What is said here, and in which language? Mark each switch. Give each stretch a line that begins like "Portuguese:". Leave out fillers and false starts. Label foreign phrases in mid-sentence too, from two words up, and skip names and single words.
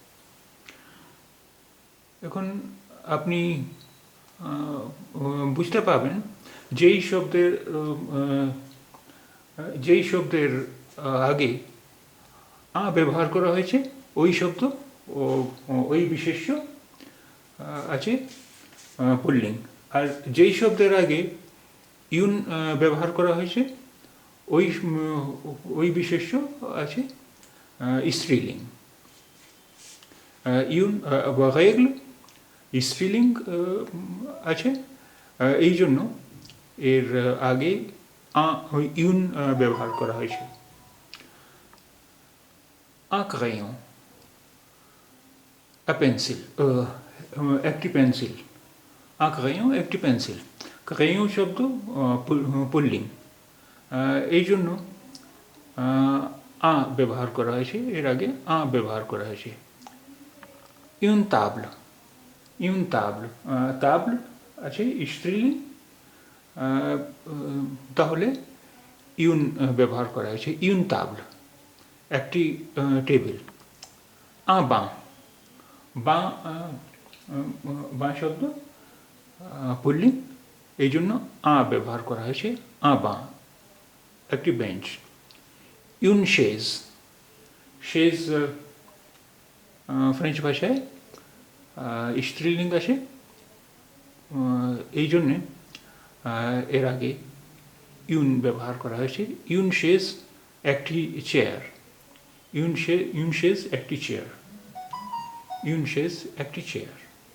Bangla: এখন আপনি বুঝতে পারবেন যেই শব্দের আগে আ ব্যবহার করা হয়েছে ওই শব্দ ওই বিশেষ্য আছে পুল্লিঙ্গ, আর যেই শব্দের আগে ইউন ব্যবহার করা হয়েছে ওই বিশেষ্য আছে স্ত্রীলিঙ্গ। ইউন রেগল স্ত্রীলিঙ্গ আছে, এই জন্য এর আগে ইউন ব্যবহার করা হয়েছে।
French: un crayon
Bangla: পেন্সিল, একটি পেন্সিল।
French: un crayon,
Bangla: একটি পেন্সিল। crayon শব্দ পুল্লিং, এই জন্য আ ব্যবহার করা হয়েছে, এর আগে আ ব্যবহার করা হয়েছে।
French: une table, une table,
Bangla: table আছে স্ত্রীলিঙ্গ, তাহলে ইউন ব্যবহার করা হয়েছে,
French: une table,
Bangla: একটি টেবিল।
French: un banc,
Bangla: বাঁ, বাঁ শব্দ পুল্লিং, এই জন্য আ ব্যবহার করা হয়েছে,
French: un banc,
Bangla: একটি বেঞ্চ।
French: une chaise,
Bangla: chaise ফ্রেঞ্চ ভাষায় স্ত্রীলিঙ্গ আছে, এই জন্যে এর আগে ইউন ব্যবহার করা হয়েছে।
French: une chaise
Bangla: একটি চেয়ার,
French: une chaise
Bangla: একটি চেয়ার,
French: une chaise
Bangla: একটি চেয়ার।